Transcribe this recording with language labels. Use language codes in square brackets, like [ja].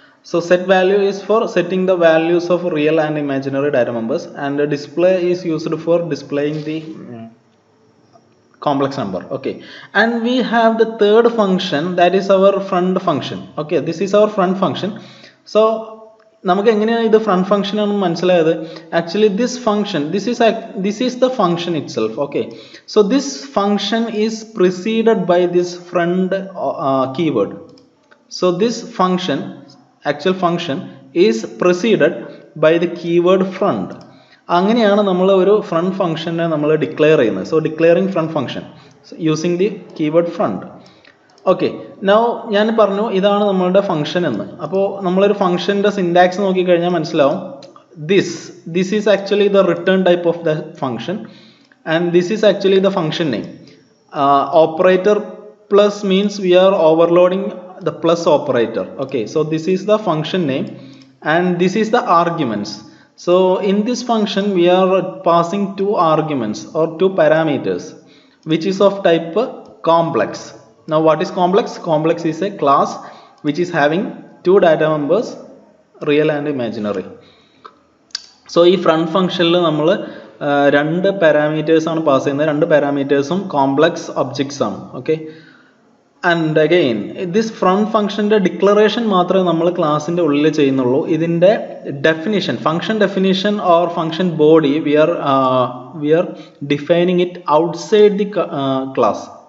[en] So set value is for setting the values of real and imaginary data members, and display is used for displaying the complex number. Okay, and we have the third function, that is our front function. Okay, this is our front function. [ml] So നമുക്ക് എങ്ങനെയാണ് ഇത് front function ആണെന്ന് മനസ്സിലായത്? [en] Actually this function, this is the function itself. Okay, so this function is preceded by this friend keyword. So this function, actual function is preceded by the keyword friend. [ml] അങ്ങനെയാണ് നമ്മൾ ഒരു front ഫംഗ്ഷനെ നമ്മൾ declare ചെയ്യുന്നത്. [en] So declaring friend function using the keyword friend. [ml] Okay, now ഞാൻ പറഞ്ഞു ഇതാണ് നമ്മളുടെ ഫംഗ്ഷൻ എന്ന്. അപ്പോൾ നമ്മളൊരു ഫംഗ്ഷൻ്റെ സിൻടാക്സ് നോക്കിക്കഴിഞ്ഞാൽ മനസ്സിലാവും, [en] This is actually the return type of the function, and this is actually the function name. Operator plus means we are overloading the plus operator. Okay, so this is the function name and this is the arguments. So in this function we are passing two arguments or two parameters which is of type complex. Now what is complex? Complex is a class which is having two data members, real and imaginary. [ml] So ഈ front ഫംഗ്ഷനിൽ നമ്മൾ രണ്ട് parameters ആണ് pass ചെയ്യുന്നത്. രണ്ട് പാരാമീറ്റേഴ്സും complex objects ആണ്. Okay, [en] and again this front function [ml] ന്റെ declaration മാത്രമേ നമ്മൾ ക്ലാസിൻ്റെ ഉള്ളിൽ ചെയ്യുന്നുള്ളൂ. [en] ഇതിൻ്റെ definition, function definition or function body we are defining it outside the class.